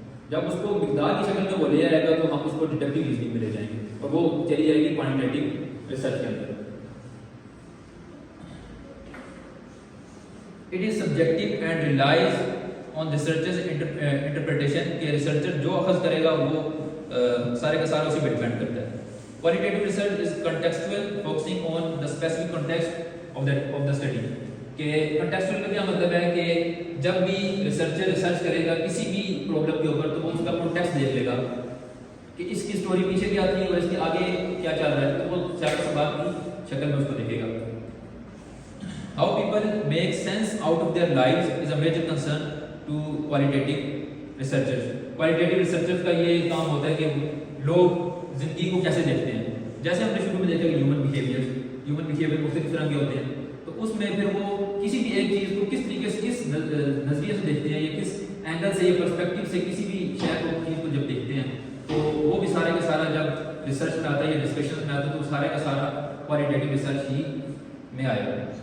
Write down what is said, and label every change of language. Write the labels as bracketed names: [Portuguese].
[Urdu] جب اس کو مقدار کی شکل میں وہ لے آئے گا تو ہم اس کو ڈڈکٹیو ریزننگ میں لے جائیں گے اور وہ چلی جائے گی کوانٹیٹیو ریسرچ کے اندر. [English] It is subjective and relies on researcher's interpretation [Urdu] کہ ریسرچر جو اخذ کرے گا وہ سارے کا سارا اسی پہ ڈیپینڈ کرتا ہے. [English] Qualitative research is contextual, focusing on the specific context of the study. [Urdu] کہ contextual کا کیا مطلب ہے کہ جب بھی ریسرچر ریسرچ کرے گا کسی بھی پرابلم کے اوپر تو وہ اس کا context دیکھ لے گا کہ اس کی اسٹوری پیچھے کیا تھی اور اس کے آگے کیا چل رہا ہے, تو وہ چار سوال کی شکل میں اس کو دیکھے گا. [English] How people make sense out of their lives is a major concern to qualitative researchers. [Urdu] Qualitative researchers کا یہ کام ہوتا ہے کہ لوگ زندگی کو کیسے دیکھتے ہیں. جیسے ہم نے شروع میں دیکھا کہ ہیومن بیہیویئر مختلف طرح کے ہوتے ہیں, تو اس میں پھر وہ کسی بھی ایک چیز کو کس طریقے سے کس نظریے سے دیکھتے ہیں یا کس اینگل سے یا پرسپیکٹو سے کسی بھی شاید وہ چیز کو جب دیکھتے ہیں تو وہ بھی سارے کا سارا جب ریسرچ میں آتا ہے یا ڈسکشن میں آتا ہے تو سارے کا سارا کوالٹیٹیو ریسرچ ہی میں آئے گا.